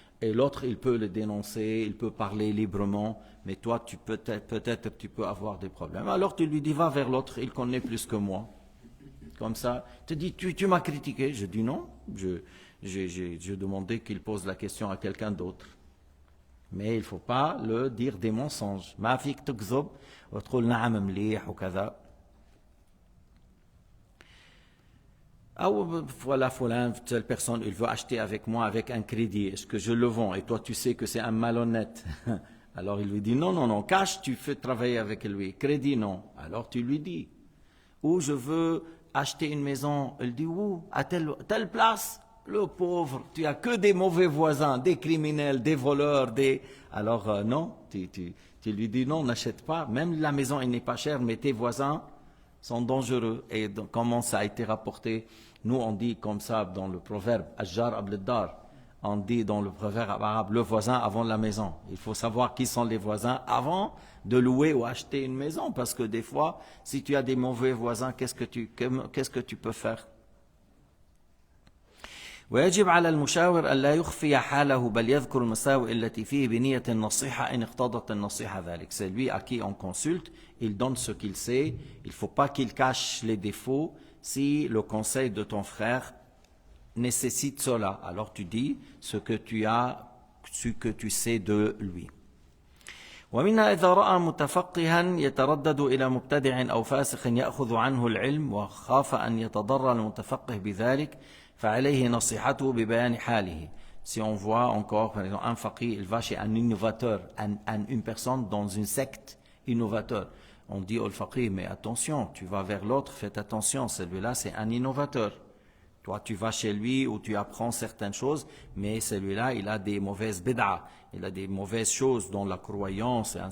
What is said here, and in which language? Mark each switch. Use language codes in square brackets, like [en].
[fr] Et l'autre, il peut le dénoncer, il peut parler librement, mais toi, peut-être tu peux avoir des problèmes. Alors tu lui dis, va vers l'autre, il connaît plus que moi. Comme ça, tu dis, tu m'as critiqué. Je dis non, j'ai demandé qu'il pose la question à quelqu'un d'autre. Mais il ne faut pas le dire des mensonges. [ar] ما فيك تكذب وتقول نعم مليح وكذا. [fr] Voilà, telle personne, il veut acheter avec moi avec un crédit. Est-ce que je le vends? Et toi, tu sais que c'est un malhonnête. Alors il lui dit, non, cash, tu fais travailler avec lui. Crédit, non. Alors tu lui dis. Ou je veux acheter une maison. Il dit, où? À telle place? Le pauvre, tu as que des mauvais voisins, des criminels, des voleurs, Alors non, tu lui dis, non, n'achète pas. Même la maison, elle n'est pas chère, mais tes voisins sont dangereux. Et donc, comment ça a été rapporté? Nous, on dit comme ça dans le proverbe, [ar] Ajjar abl-dar. [fr] On dit dans le proverbe arabe, le voisin avant la maison. Il faut savoir qui sont les voisins avant de louer ou acheter une maison. Parce que des fois, si tu as des mauvais voisins, qu'est-ce que tu peux faire? [ar] ويجب على المشاور ألا يخفي حاله بل يذكر المساوئ التي فيه بنية النصيحة إن اقتضت النصيحة ذلك. [fr] C'est lui à qui on consulte, il donne ce qu'il sait, il ne faut pas qu'il cache les défauts. Si le conseil de ton frère nécessite cela, alors tu dis ce que tu sais de lui. [ar] ومنها إذا رأى متفقها يتردد إلى مبتدع أو فاسق يأخذ عنه العلم وخاف أن يتضرر المتفقه بذلك فعليه نصيحته ببيان حاله. [fr] Si on voit encore, par exemple, un faqih, il va chez un innovateur, une personne dans une secte innovateur. On dit au faqih, mais attention, tu vas vers l'autre, faites attention, celui-là c'est un innovateur. Toi, tu vas chez lui où tu apprends certaines choses, mais celui-là, il a des mauvaises bid'a, il a des mauvaises choses dans la croyance.